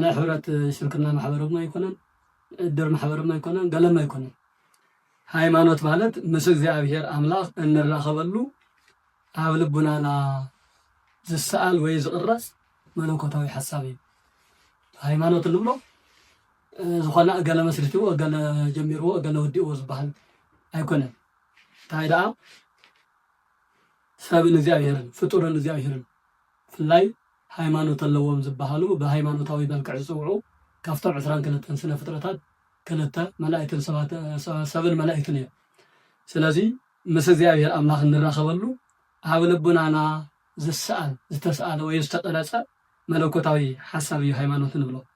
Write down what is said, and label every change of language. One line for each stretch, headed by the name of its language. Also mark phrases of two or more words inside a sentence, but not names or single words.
Tigrinya: ሕብረት ሽርክና ማሕበረም አይኮነን፣ እድር ማሕበረም አይኮነን፣ ገለም አይኮነን። ሃይማኖት ማለት ምስ እግዚአብሔር አምላኽ እንራኸበሉ ኣብ ልቡናና ዝሰኣል ወይ ዝቕረጽ መለኮታዊ ሓሳብ እዩ። ሃይማኖት ንብሎ ዝኾነ ገለ መስሪትዎ ገለ ጀሚርዎ ገለ ወዲእዎ ዝበሃል ኣይኮነን። እንታይ ደኣ ሰብን እግዚአብሔርን ፍጡርን እግዚአብሔርን ፍላይ ሃይማኖት ኣለዎም ዝበሃሉ ብሃይማኖታዊ መልክዕ ዝፅውዑ ካብቶም 22 ስነ ፍጥረታት ክልተ መላእክትን ሰብን መላእክትን እዮም። ስለዚ ምስ እግዚአብሔር ኣምላኽ እንራኸበሉ ኣብ ልቡናና ዝሰኣል ዝተሰኣለ ወይ ዝተቐረጸ መለኮታዊ ሓሳብ እዩ ሃይማኖት ንብሎ።